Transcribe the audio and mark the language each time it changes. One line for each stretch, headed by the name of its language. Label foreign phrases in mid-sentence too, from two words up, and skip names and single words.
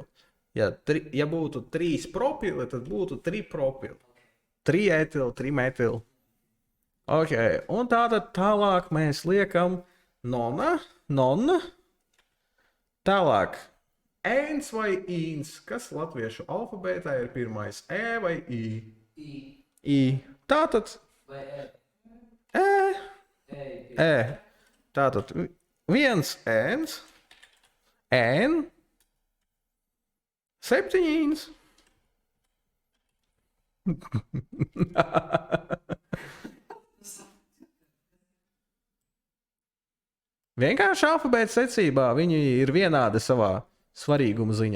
Latvian: Ja būtu 3 propili, tad būtu 3 propili. 3 etili, 3 metili. Ok, un tālāk mēs liekam nona. Tālāk. Ēns vai īns, kas latviešu alfabētā ir pirmais? E vai I? I. Tātad Vai E. Tātad 1 ēns, N, 7 īns. Vienkārši alfabēta secībā viņi ir vienādi savā svarīguma ziņā.